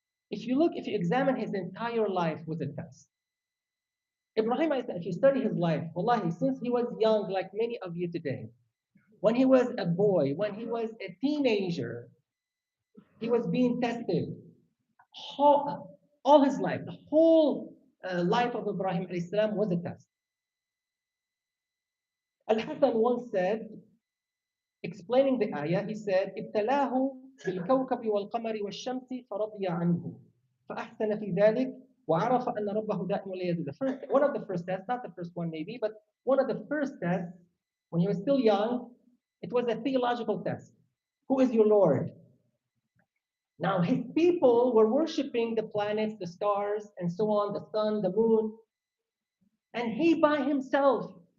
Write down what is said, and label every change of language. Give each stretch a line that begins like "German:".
English: If you examine his entire life was a test. Ibrahim, if you study his life, wallahi, since he was young, like many of you today, when he was a boy, when he was a teenager, he was being tested. All his life, the whole life of Ibrahim salam was a test. Al-Hasan once said, explaining the ayah, he said,
Arabic: ابتلاه بالكوكب والقمر والشمس فرضي عنه فأحسن في ذلك وعرف أن ربه دائم لا يزول.
English: One of the first tests, not the first one maybe, but one of the first tests, when he was still young, it was a theological test. Who is your Lord? Now his people were worshiping the planets, the stars, and so on, the sun, the moon, and he by himself.